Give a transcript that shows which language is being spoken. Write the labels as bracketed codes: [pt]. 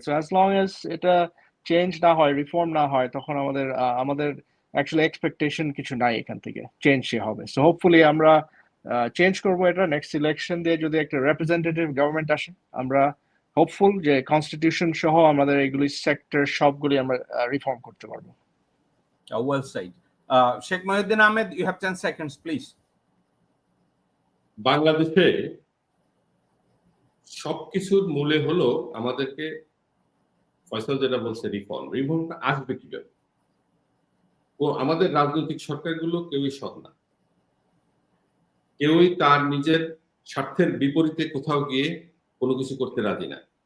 [en] so as long as [bn] এটা change না হয়, রিফর্ম না হয়, তখন আমাদের অ্যাকচুয়ালি এক্সপেকটেশন কিছু নাই এখান থেকে চেঞ্জ হবে। সো হোপফুলি আমরা চেঞ্জ করবো এটা নেক্সট ইলেকশন দিয়ে, যদি একটা রিপ্রেজেন্টেটিভ গভর্নমেন্ট আসে। আমরা হোপফুল যে কনস্টিটিউশন সহ আমাদের এইগুলি সেক্টর সবগুলি আমরা রিফর্ম করতে পারবো। [en] Well said. Sheikh Mohiuddin Ahmed, you have 10 seconds, please. [bn] বাংলাদেশে সবকিছুর মূলে হলো আমাদেরকে, ফয়সাল যেটা বলছে, রিফর্মটা আসবে কিভাবে? আমাদের রাজনৈতিক সরকারগুলো কেউই সৎ না, কেউই তার নিজের স্বার্থের বিপরীতে কোথাও গিয়ে কোনো কিছু করতে রাজি না।